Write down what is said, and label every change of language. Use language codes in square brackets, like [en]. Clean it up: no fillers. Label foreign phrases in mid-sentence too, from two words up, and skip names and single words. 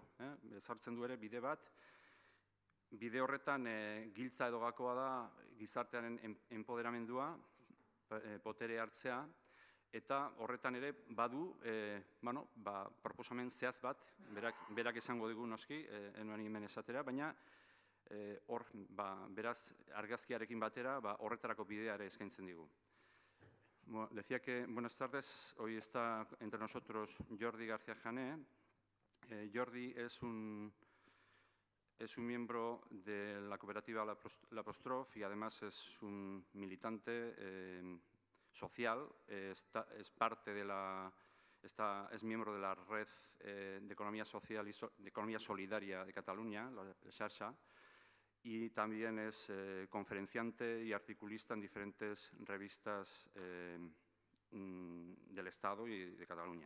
[eu] Ezartzen du ere bide bat, bide horretan giltza edo gakoa da gizartearen enpoderamendua, potere hartzea, eta horretan ere badu proposamen zehaz bat, berak esango digu noski, enuen hemen esatera, baina hor, beraz, argazkiarekin batera, horretarako bidea ere eskaintzen digu. [es] Decía que, buenas tardes, hoy está entre nosotros Jordi García Jane. Jordi es un miembro de la cooperativa La Apóstrof y además es un militante social, es parte de es miembro de la red de economía social y de economía solidaria de Cataluña, la Xarxa, y también es conferenciante y articulista en diferentes revistas del Estado y de Cataluña.